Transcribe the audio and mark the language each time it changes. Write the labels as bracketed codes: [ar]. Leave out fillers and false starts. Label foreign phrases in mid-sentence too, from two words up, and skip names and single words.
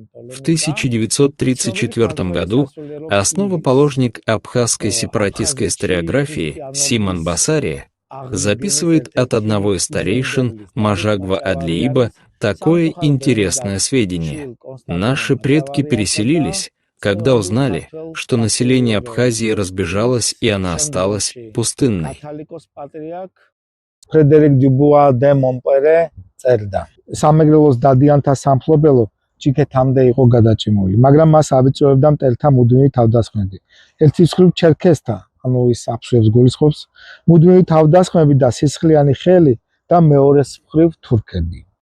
[ru] В 1934 году основоположник абхазской сепаратистской историографии Симон Басария записывает от одного из старейшин Мажагва Адлииба такое интересное сведение. Наши предки переселились, когда узнали, что население Абхазии разбежалось и она осталась пустынной. [ka] ფრედერიკ დიუბუა დე მონპერე წერდა. სამეგრელოს დადიანთა სამფლობელო ჭიქეთამდე იყო გადაჭიმული, მაგრამ მას აბიჭებდა მტელთა მუდმივი თავდასხმები. ერთი მხრივ ჩერქესთა, ანუ ის აფშებს გულისხმობს, მუდმივი თავდასხმები და სისხლიანი ხელი და მეორე მხრივ თურქები.